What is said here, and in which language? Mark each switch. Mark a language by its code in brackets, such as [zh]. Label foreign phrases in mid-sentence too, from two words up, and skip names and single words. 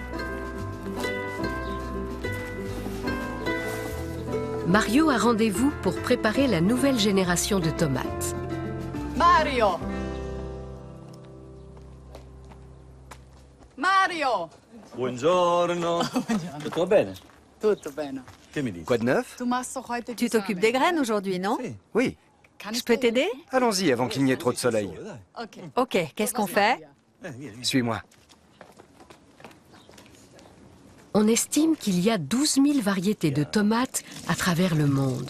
[fr] Mario a rendez-vous pour préparer la nouvelle génération de tomates. Mario! Mario! [it] Buongiorno. Tutto bene? Tutto bene. [fr] Quoi de neuf? Tu t'occupes des graines aujourd'hui, non? Oui. Je peux t'aider? Allons-y avant qu'il n'y ait trop de soleil. Ok, qu'est-ce qu'on fait? Suis-moi. On estime qu'il y a 12 000 variétés de tomates à travers le monde.